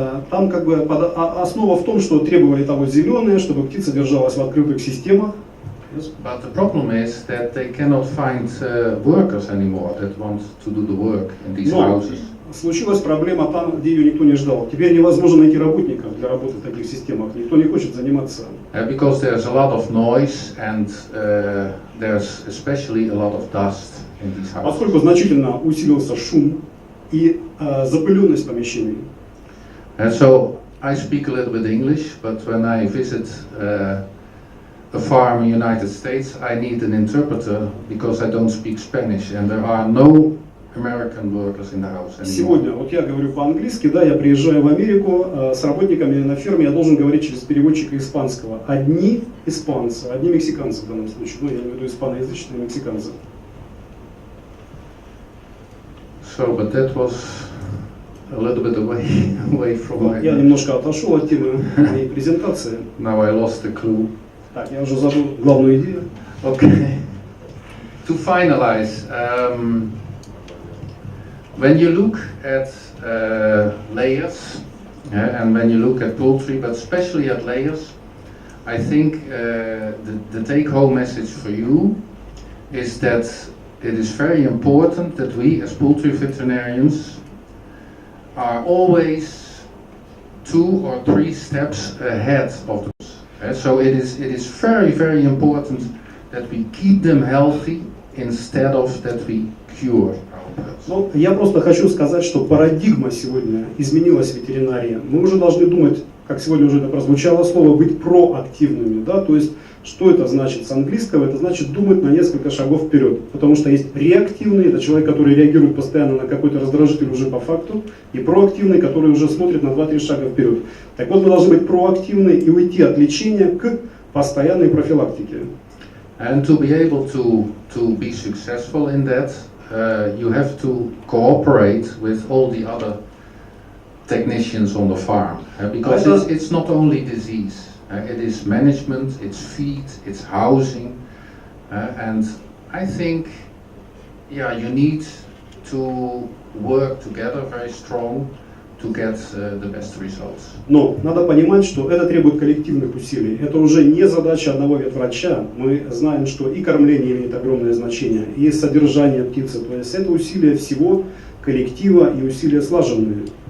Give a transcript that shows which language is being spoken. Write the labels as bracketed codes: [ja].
[ru] Там как бы основа в том, что требовали того зеленые, чтобы птица держалась в открытых системах. [en] But the problem is that they cannot find workers anymore that want to do the work in these [ru] Но [en] houses. [ru] случилась проблема там, где ее никто не ждал. Теперь невозможно найти работников для работы в таких системах. Никто не хочет заниматься. [en] Because there's a lot of noise and there's especially a lot of dust in these houses. [ru] Поскольку значительно усилился шум и запыленность помещений. [en] And so I speak a little bit English, but when I visit a farm in the United States, I need an interpreter because I don't speak Spanish and there are no American workers in the house anymore. [ru] Сегодня, вот я говорю по-английски, да, я приезжаю в Америку с работниками на ферме, я должен говорить через переводчика испанского. Одни испанцы, одни мексиканцы в данном случае, ну я имею в виду испаноязычные мексиканцы. [en] So, but that was a little bit away from my... [ru] Я немножко отошел от темы моей презентации. [en] Now I lost the clue. [ru] Так, я уже забыл главную идею. [en] Okay. To finalize, when you look at layers, and when you look at poultry, but especially at layers, I think the take-home message for you is that it is very important that we as poultry veterinarians are always 2 or 3 steps ahead of the so it is very important that we keep them healthy instead of that we cure our pets. [ru] Ну, я просто хочу сказать, что парадигма сегодня изменилась в ветеринарии. Мы уже должны думать, как сегодня уже это прозвучало слово, быть проактивными, да, то есть что это значит с английского? Это значит думать на несколько шагов вперед, потому что есть реактивный, это человек, который реагирует постоянно на какой-то раздражитель уже по факту, и проактивный, который уже смотрит на 2-3 шага вперед. Так вот, мы должны быть проактивны и уйти от лечения к постоянной профилактике. [en] And to be able to be successful in that, you have to cooperate with all the other technicians on the farm, because it's not only disease. It is management, it's feed, it's housing, and I think, yeah, you need to work together very strong to get the best results. [ru] Но надо понимать, что это требует коллективных усилий. Это уже не задача одного ветврача. Мы знаем, что и кормление имеет огромное значение, и содержание птицы. То есть это усилия всего коллектива и усилия слаженные.